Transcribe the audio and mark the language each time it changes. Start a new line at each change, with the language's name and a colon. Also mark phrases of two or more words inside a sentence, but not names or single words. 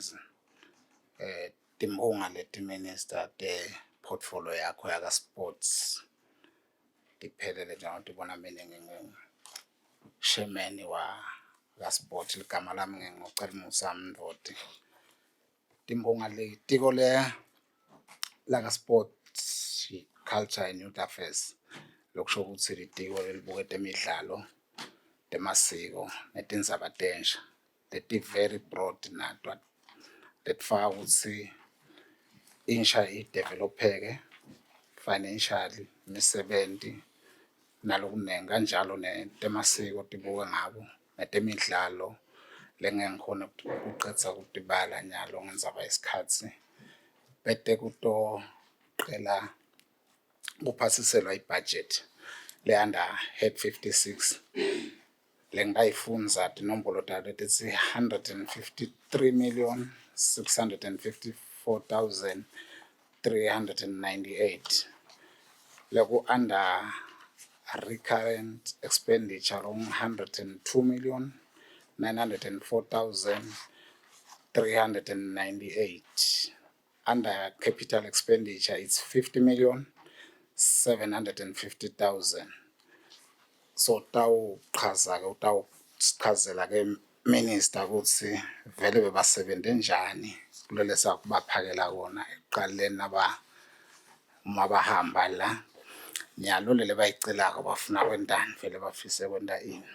Swati: Timbonga leti Minister te portfolio yakho yaka sports. Diphelele njengoba tibona mina chairman wa sport ligama lami ngingucela Musa Mndodi. Timbonga letiko laka
English: sports culture and youth affairs
Swati: lokusho ukuthi litiko lelibuke temidlalo temasiko netindzaba tensha leti
English: very broad
Swati: nato letifaka ukuthi insha idevelopeke financially imisebenti nalokunengi kanjalo netemasiko tibuke ngabo netemidlalo lengengikhona ukuqedza kutibala nyalo ngendzaba yesikhatsi bete kutoqela kuphasiselwa ibudget
English: le-under head
Swati: 56 lengayifundza tinombolo tayo letitsi
English: 153,654,398 leku-under recurrent expenditure long 102,904,398 under capital expenditure it's 50,750,000.
Swati: So tawuchaza ke utawusichazela ke minister ukuthi vele bebasebente njani kulele sakubaphakela kona ekuqaleni uma bahamba la nyalo lele bayicelako bafuna kwentani vele bafise kwenta ini.